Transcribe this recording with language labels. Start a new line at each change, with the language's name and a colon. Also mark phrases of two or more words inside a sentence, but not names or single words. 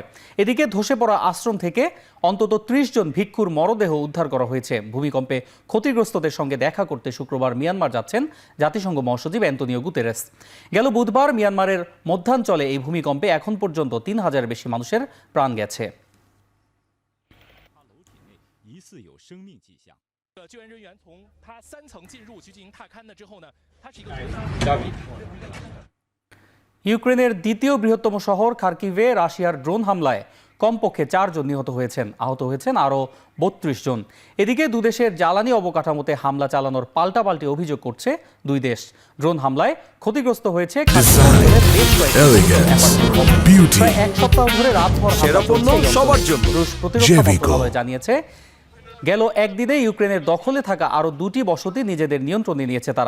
Bangla: এদিকে ধসে পড়া আশ্রম থেকে অন্তত 30 জন ভিক্ষুর মরদেহ উদ্ধার করা হয়েছে। ভূমিকম্পে ক্ষতিগ্রস্তদের সঙ্গে দেখা করতে শুক্রবার মিয়ানমার যাচ্ছেন জাতিসংঘ মহাসচিব অ্যান্তোনিও গুতেরেস। গেল বুধবার মিয়ানমারের মধ্যাঞ্চলে এই ভূমিকম্পে এখন পর্যন্ত 3000-এর বেশি মানুষের প্রাণ গেছে।
Chinese: 疑似有生命迹象。救援人员从它3层进入去进行踏勘的之后呢，它是一个。
Bangla: ইউক্রেনের দ্বিতীয় বৃহত্তম শহর খার্কিভে রাশিয়ার ড্রোন হামলায় কমপক্ষে 4 জন নিহত হয়েছেন, আহত হয়েছেন আরও 32 জন। এদিকে দুদেশের জ্বালানি অবকাঠামোতে হামলা চালানোর পাল্টাপাল্টি অভিযোগ করছে দুই দেশ। ড্রোন হামলায় ক্ষতিগ্রস্ত হয়েছে প্রায় এক সপ্তাহ ধরে রাতভর রুশ প্রতিরক্ষা মন্ত্রণালয় জানিয়েছে গেল একদিনে ইউক্রেনের দখলে থাকা আরও 2টি বসতি নিজেদের নিয়ন্ত্রণে নিয়েছে তারা।